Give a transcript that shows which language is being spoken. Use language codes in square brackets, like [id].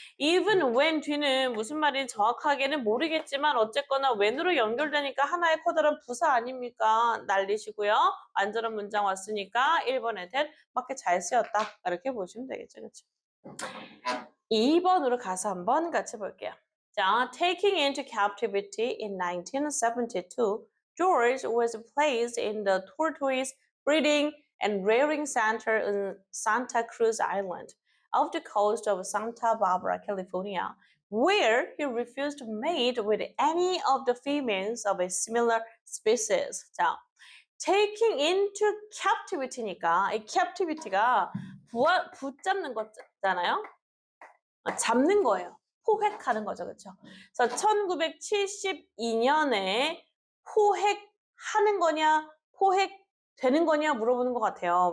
[en] even when [ko] 뒤는 무슨 말인지 정확하게는 모르겠지만 어쨌거나 when으로 연결되니까 하나의 커다란 부사 아닙니까? 날리시고요. 완전한 문장 왔으니까 1번에 된 맞게 잘 쓰였다. 이렇게 보시면 되겠죠, 그렇죠? 2번으로 가서 한번 같이 볼게요. [en] 자, taking into captivity in 1972, George was placed in the tortoise breeding and rearing center in Santa Cruz Island, off the coast of Santa Barbara, California, where he refused to mate with any of the females of a similar species. [ko] 자, [en] taking into captivity [ko] 니까 이 captivity가 붙잡는 거잖아요. 잡는 거예요. 포획하는 거죠. 그렇죠? 그래서 1972년에 포획하는 거냐, 포획되는 거냐 물어보는 것 같아요.